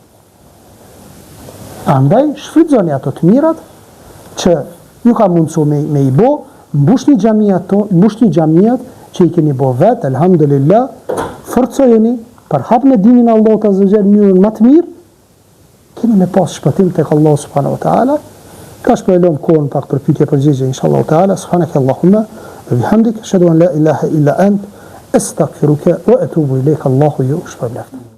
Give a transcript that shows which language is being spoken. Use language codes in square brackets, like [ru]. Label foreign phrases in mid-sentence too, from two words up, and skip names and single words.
[sq] Andaj, shfrytëzoni ato të mirat, që ju ka mundësu me i bo, mbush një gjamiat që i keni bo vetë, elhamdulillah, forcojeni, për hap në dinin Allah të zëgjer njërën më të mirë, keni me pas shpëtim tek [ar] الله سبحانه وتعالى. [sq] Ka shpërlom kohën pak për pyetje përgjigje [ar] إن شاء الله تعالى. سبحانك اللهم وبحمدك أشهد أن لا إله إلا أنت أستغفرك وأتوب إليك. [sq] Allahu ju shpërblet.